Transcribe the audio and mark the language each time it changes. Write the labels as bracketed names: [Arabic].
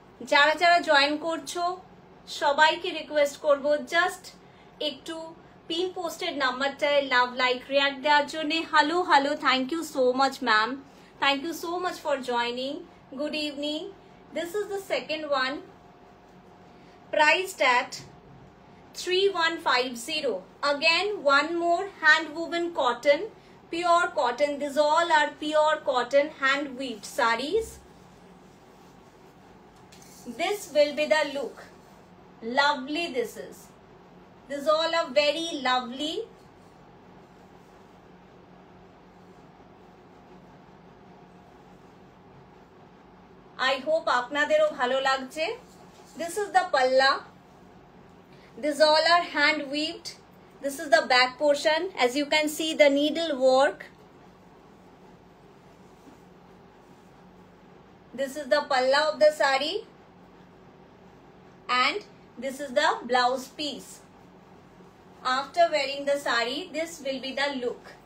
[Bangla] যারা যারা জয়েন করছো সবাইকে রিকোয়েস্ট করব জাস্ট একটু pin posted নাম্বারটায় love like react দেওয়ার জন্য। [English] Hello hello, thank you so much ma'am, thank you so much for joining. Good evening. This is the second one, priced at 3150. Again one more hand woven cotton, pure cotton. These all are pure cotton hand weaved saris. This will be the look. Lovely this is. These all are very lovely. I hope [Bangla] আপনাদেরও ভালো লাগছে। [English] This is the palla. These all are hand weaved. This is the back portion. As you can see, the needle work. This is the palla of the sari. And this is the blouse piece. After wearing the sari, this will be the look.